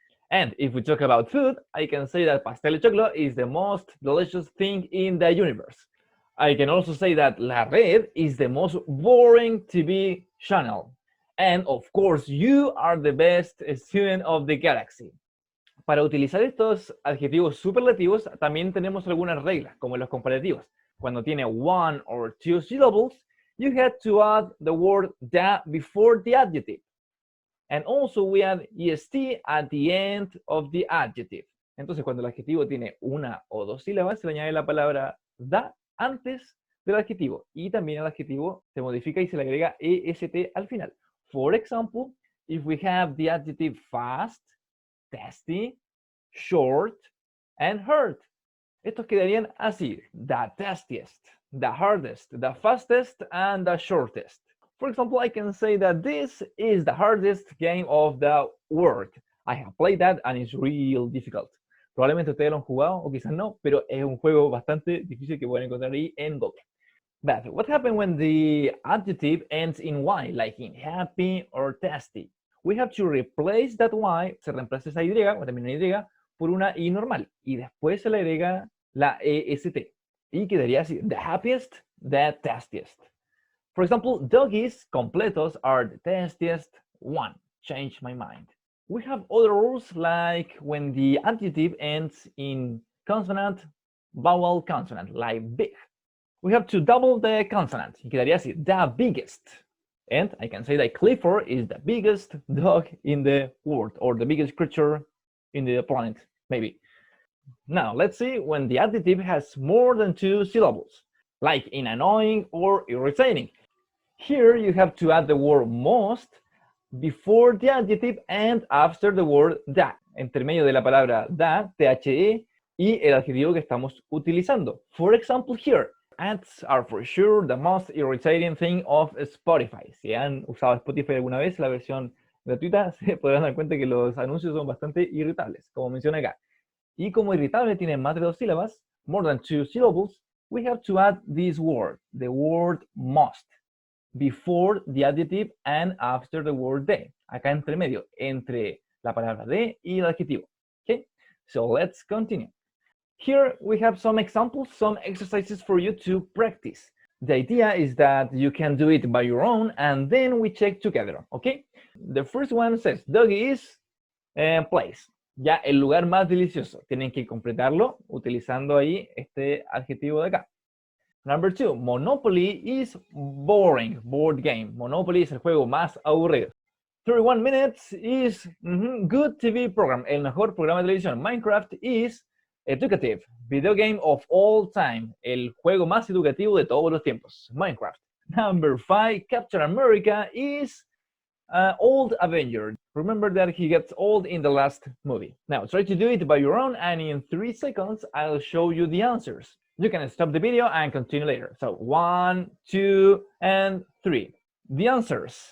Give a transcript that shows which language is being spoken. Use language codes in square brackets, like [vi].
[en] And if we talk about food, I can say that pastel de choclo is the most delicious thing in the universe. I can also say that La Red is the most boring TV channel. And of course, you are the best student of the galaxy. [es] Para utilizar estos adjetivos superlativos, también tenemos algunas reglas, como los comparativos. Cuando tiene [en] one or two syllables, you have to add the word the before the adjective. And also we add est at the end of the adjective. [es] Entonces, cuando el adjetivo tiene una o dos sílabas, se le añade la palabra the antes del adjetivo. Y también el adjetivo se modifica y se le agrega est al final. [en] For example, if we have the adjective fast, tasty, short, and hard. [es] Estos quedarían así: [en] the tastiest, the hardest, the fastest, and the shortest. For example, I can say that this is the hardest game of the world. I have played that and it's real difficult. [es] Probablemente ustedes lo han jugado o quizás no, pero es un juego bastante difícil que pueden encontrar ahí en Google. [en] But what happens when the adjective ends in y, like in happy or tasty? We have to replace that y, [es] se reemplaza esa y, o también una y, por una i normal. Y después se le agrega la est. Y quedaría así: [en] the happiest, the tastiest. For example, doggies completos are the tastiest one. Change my mind. We have other rules, like when the adjective ends in consonant, vowel consonant, like big. We have to double the consonant. [es] Y quedaría así: [en] the biggest. And I can say that Clifford is the biggest dog in the world, or the biggest creature in the planet, maybe. Now, let's see when the adjective has more than two syllables, like in annoying or irritating. Here you have to add the word most before the adjective and after the word the. [es] Entre medio de la palabra the, the, y el adjetivo que estamos utilizando. [en] For example, here, ads are for sure the most irritating thing of Spotify. [es] Si han usado Spotify alguna vez, la versión gratuita, se podrán dar cuenta que los anuncios son bastante irritables, como menciona acá. Y como irritable tiene más de dos sílabas, [en] more than two syllables, we have to add this word, the word must, before the adjective and after the word the. [es] Acá entre medio, entre la palabra de y el adjetivo. [en] Okay? So let's continue. Here we have some examples, some exercises for you to practice. The idea is that you can do it by your own and then we check together, okay? The first one says, doggy is place. [es] Ya el lugar más delicioso. Tienen que completarlo utilizando ahí este adjetivo de acá. [en] Number 2, Monopoly is boring, board game. [es] Monopoly es el juego más aburrido. [en] 31 minutes is good TV program, [es] el mejor programa de televisión. [en] Minecraft is educative, video game of all time, [es] el juego más educativo de todos los tiempos. [en] Minecraft. Number 5, Captain America is old Avenger. Remember that he gets old in the last movie. Now try to do it by your own and in 3 seconds I'll show you the answers. You can stop the video and continue later. So 1, 2, and 3. The answers.